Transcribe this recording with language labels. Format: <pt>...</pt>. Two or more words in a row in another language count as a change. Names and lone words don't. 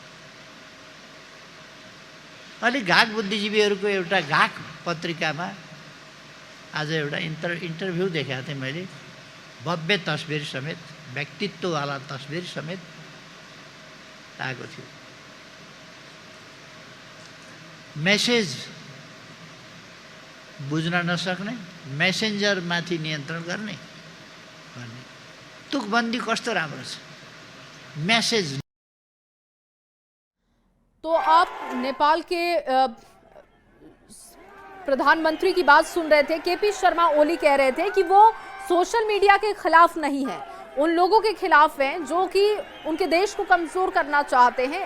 <ne>अलि घाक बुद्धिजीवीहरूको एउटा घाक पत्रिकामा आज एउटा इन्टरभ्यू देखाएको थिएँ मैले, भव्य तस्बिर समेत, व्यक्तित्ववाला तस्बिर समेत आएको थियो। मेसेज बुझ्न नसक्ने, मेसेन्जरमाथि नियन्त्रण गर्ने भन्ने तुकबन्दी कस्तो राम्रो छ। मैसेज।</ne> <hi>तो आप नेपाल के प्रधानमंत्री की बात सुन रहे थे। केपी शर्मा ओली कह रहे थे कि वो सोशल मीडिया के खिलाफ नहीं है, उन लोगों के खिलाफ हैं जो कि उनके देश को कमजोर करना चाहते हैं।</hi>